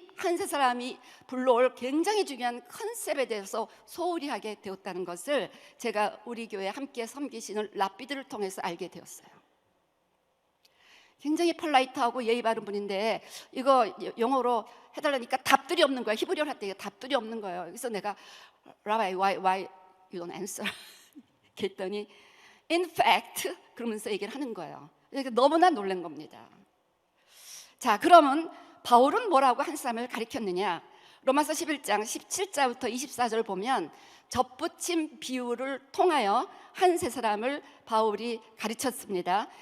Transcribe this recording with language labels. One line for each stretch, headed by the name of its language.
Korean: 한세 사람이 불러올 굉장히 중요한 컨셉에 대해서 소홀히 하게 되었다는 것을 제가 우리 교회 함께 섬기시는 랍비들을 통해서 알게 되었어요. 굉장히 폴라이트하고 예의 바른 분인데 이거 영어로 해달라니까 답들이 없는 거야. 히브리어를 할 때 답들이 없는 거예요. 그래서 내가
English: Rabbi, why you don't answer?
Korean: 그랬더니
English: in fact
Korean: 그러면서 얘기를 하는 거예요. 너무나 놀란 겁니다. 자, 그러면 바울은 뭐라고 한 사람을 가리켰느냐? 로마서 11장 17절부터 24절 보면 접붙임 비유를 통하여 한세 사람을 바울이 가르쳤습니다.